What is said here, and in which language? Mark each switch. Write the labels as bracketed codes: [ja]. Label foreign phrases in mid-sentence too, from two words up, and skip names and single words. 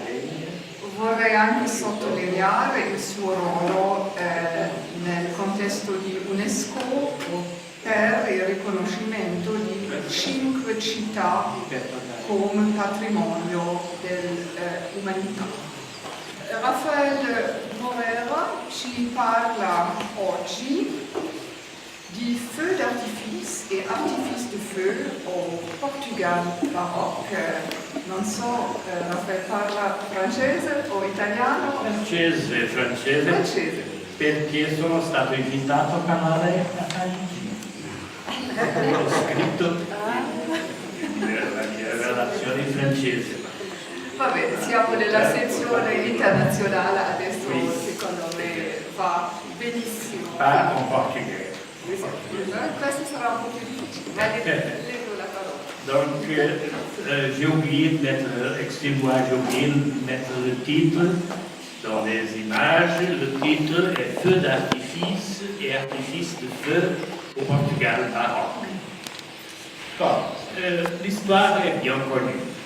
[it] Vorrei anche sottolineare il suo ruolo nel contesto di UNESCO per il riconoscimento di 5 città come patrimonio dell'umanità. Rafael Moreira ci parla oggi di Feux d'artifice e artifices de Feux o Portugal Baroque. Non so, Rafael parla francese o italiano? Francese. Perché sono stato invitato a parlare a Parigi. Ho scritto la mia relazione francese. Vabbè, siamo nella sezione internazionale adesso, secondo me va benissimo. Parlo in portoghese. Questo sarà un po' più difficile, ma leggo la parola. [fr] Donc, j'ai oublié de mettre, excusez-moi, j'ai oublié de mettre le titre dans les images. Le titre est Feux d'artifice et artifices de feu au Portugal Baroque. Bon, l'histoire est bien connue.